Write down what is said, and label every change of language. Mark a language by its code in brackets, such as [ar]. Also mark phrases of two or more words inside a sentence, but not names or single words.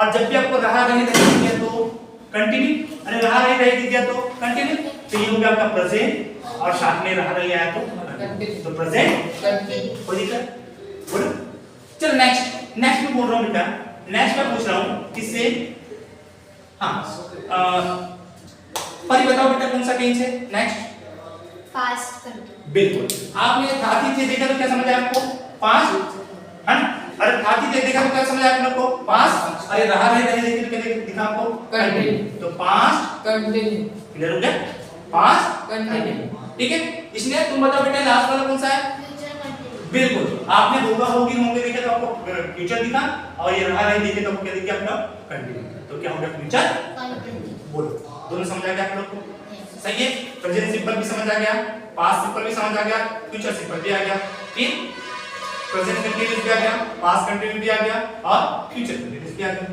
[hi] और जब भी आपको रहा रही नहीं दिख गया तो कंटिन्यू, अरे रहा रही दिख गया तो कंटिन्यू, तो ये हो गया आपका प्रेजेंट और साथ में रहा रही आया तो Continue. तो प्रेजेंट। कंटिन्यू। कोई दिक्कत? बोलो। चल नेक्स्ट में बोल रहा हूँ बेटा, नेक्स्ट में पूछ रहा हूँ किससे? हाँ परी बताओ बेटा कौन सा टेंस है नेक्स्ट? [en] Past continuous. [hi] बिल्कुल। आपने थाती थे देखा तो क्या समझ आया आपको? पास्ट, है ना? अरे थाती थे देखा तो क्या समझ आया आप लोग को? पास्ट। अरे रहा रहे देखे तो क्या दिखा आपको? कंटिन्यू। तो पास्ट कंटिन्यू। क्लियर हो गया? पास्ट कंटिन्यू। ठीक है। इसलिए तुम बताओ बेटा लास्ट वाला कौन सा है? [en] Future continuous. [hi] बिल्कुल। आपने होगा होगी होंगे देखे तो आपको फ्यूचर दिखा और ये रहा रही देखे तो आपको क्या दिख गया आपका? कंटिन्यू। तो क्या हो गया फ्यूचर? Continuous. बोलो। दोनों समझ आ गया आप लोग को? Yes. सही है। [en] present simple [hi] भी समझ आ गया, [en] past simple [hi] भी समझ आ गया, [en] future simple [hi] भी आ गया, फिर [en] present continuous [hi] भी आ गया, [en] past continuous [hi] भी आ गया और [en] future continuous [hi] भी आ गया।